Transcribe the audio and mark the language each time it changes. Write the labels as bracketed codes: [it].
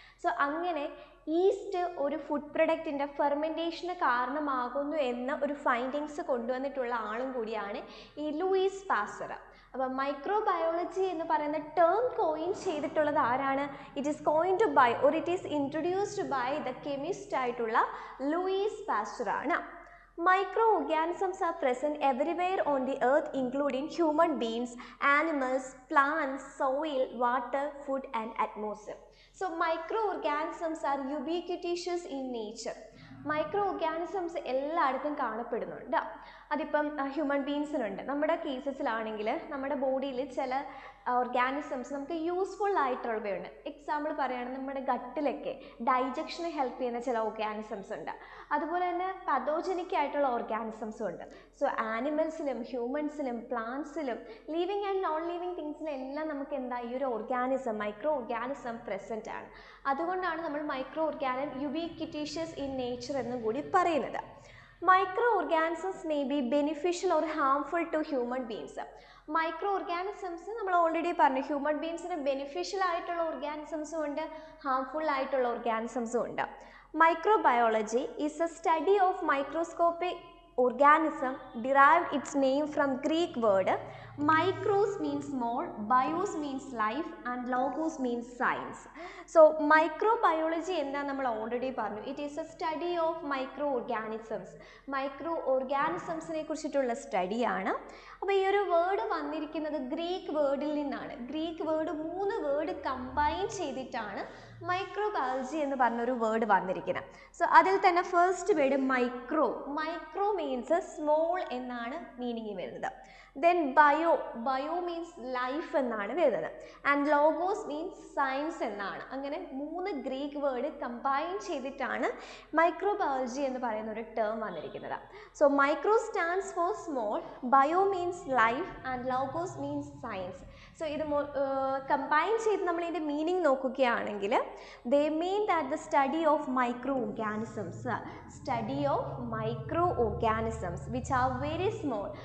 [ml] So അങ്ങനെ east ഒരു food പ്രൊഡക്റ്റിൻ്റെ ഫെർമെൻറ്റേഷന് കാരണമാകുന്നു എന്ന ഒരു ഫൈൻഡിങ്സ് കൊണ്ടുവന്നിട്ടുള്ള ആളും കൂടിയാണ് ഈ ലൂയിസ് പാസ്റ്റർ. അപ്പോൾ മൈക്രോബയോളജി എന്ന് പറയുന്ന ടേം കോയിൻ ചെയ്തിട്ടുള്ളത് ആരാണ്? [en] It is coined by or it is introduced by the chemist ആയിട്ടുള്ള Louis Pasteur ആണ്. Microorganisms are present everywhere on the earth including human beings, animals, plants, soil, water, food and atmosphere. So microorganisms are ubiquitous in nature. [ml] Micro organisms എല്ലായിടത്തും കാണപ്പെടുന്നുണ്ട്. അതിപ്പം human ബീങ്സിനുണ്ട്. നമ്മുടെ കേസസിലാണെങ്കിൽ നമ്മുടെ ബോഡിയിൽ ചില organisms നമുക്ക് യൂസ്ഫുൾ ആയിട്ടുള്ളവയുണ്ട്. എക്സാമ്പിൾ പറയുകയാണെങ്കിൽ നമ്മുടെ ഗട്ടിലൊക്കെ ഡൈജക്ഷന് ഹെൽപ്പ് ചെയ്യുന്ന ചില ഓർഗാനിസംസ് ഉണ്ട്. അതുപോലെ തന്നെ പതോജനിക് ആയിട്ടുള്ള ഓർഗാനിസംസും ഉണ്ട്. So ആനിമൽസിലും ഹ്യൂമൻസിലും പ്ലാന്റ്സിലും living and non living തിങ്സിലും എല്ലാം നമുക്ക് എന്താ ഈ ഒരു ഓർഗാനിസം മൈക്രോ ഓർഗാനിസം പ്രസൻറ്റ് ആണ്. അതുകൊണ്ടാണ് നമ്മൾ മൈക്രോ ഓർഗാനിസം യുബിക്വിറ്റീഷ്യസ് ഇൻ നേച്ചർ എന്നും കൂടി പറയുന്നത്. [en] Micro organisms may be beneficial or harmful to human beings. [ml] Micro organisms നമ്മൾ ഓൾറെഡി പറഞ്ഞു, ഹ്യൂമൻ ബീങ്സിന് ബെനിഫിഷ്യൽ ആയിട്ടുള്ള ഓർഗാനിസംസും ഉണ്ട്, ഹാംഫുൾ ആയിട്ടുള്ള ഓർഗാനിസംസും ഉണ്ട്. [en] Microbiology is a study of microscopic organism derived its name from Greek word micros means small, bios means life and logos means science. So microbiology [ml] എന്താ നമ്മൾ [en] Already പറഞ്ഞു, it is a study of micro organisms. [ml] Micro ഓർഗാനിസംസിനെ കുറിച്ചിട്ടുള്ള സ്റ്റഡിയാണ്. അപ്പോൾ ഈ ഒരു word വന്നിരിക്കുന്നത് Greek വേർഡിൽ നിന്നാണ്. Greek word 3 word combine ചെയ്തിട്ടാണ് മൈക്രോബയോളജി എന്ന് പറഞ്ഞൊരു വേർഡ് വന്നിരിക്കുന്നത്. സോ അതിൽ തന്നെ first word micro. Micro means small എന്നാണ് മീനിങ് വരുന്നത്. [en] Then bio means life [ml] എന്നാണ് വരുന്നത്. [en] And logos means science [ml] എന്നാണ്. അങ്ങനെ 3 ഗ്രീക്ക് വേർഡ് കമ്പൈൻ ചെയ്തിട്ടാണ് മൈക്രോബയോളജി എന്ന് പറയുന്ന ഒരു ടേം വന്നിരിക്കുന്നത്. [en] So micro stands for small, bio means life and logos means science. So [ml] ഇത് കമ്പൈൻ ചെയ്ത് നമ്മൾ ഇതിൻ്റെ മീനിങ് നോക്കുകയാണെങ്കിൽ [en] They mean that the study of micro organisms, study of micro organisms which are very small.